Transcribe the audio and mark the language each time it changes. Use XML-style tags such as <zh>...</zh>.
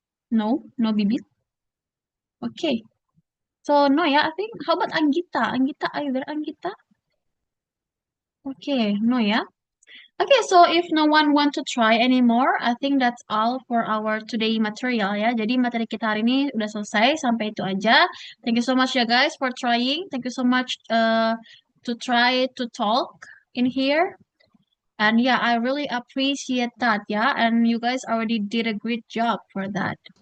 <en>No, Bibit. Okay. So, no ya, I think. How about Anggita? Anggita, are you there, Anggita? Okay, no ya. Okay, so if no one want to try anymore, I think that's all for our today material ya.</en> <id>Jadi materi kita hari ini udah selesai, sampai itu aja.</id> <en>Thank you so much ya guys for trying. Thank you so much to try to talk in here. And yeah, I really appreciate that ya. And you guys already did a great job for that.</en>